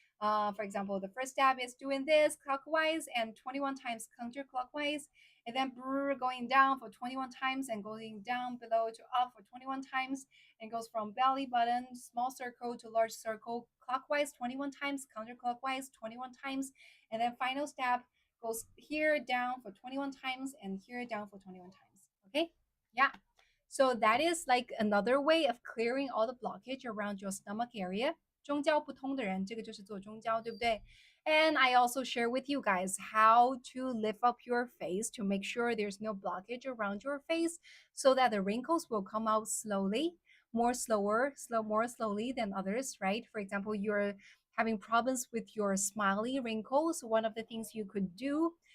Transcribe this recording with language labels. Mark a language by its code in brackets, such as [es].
[en] For example, the first step is doing this clockwise and 21 times counterclockwise, and then going down for 21 times and going down below to up for 21 times, and goes from belly button, small circle to large circle, clockwise 21 times, counterclockwise 21 times, and then final step goes here down for 21 times and here down for 21 times. Okay, yeah. So that is like another way of clearing all the blockage around your stomach area. [zh] 中焦不通的人，这个就是做中焦，对不对？ [en] And I also share with you guys how to lift up your face to make sure there's no blockage around your face so that the wrinkles will come out slowly, more slowly than others, right? For example, you're having problems with your smiley wrinkles. One of the things you could do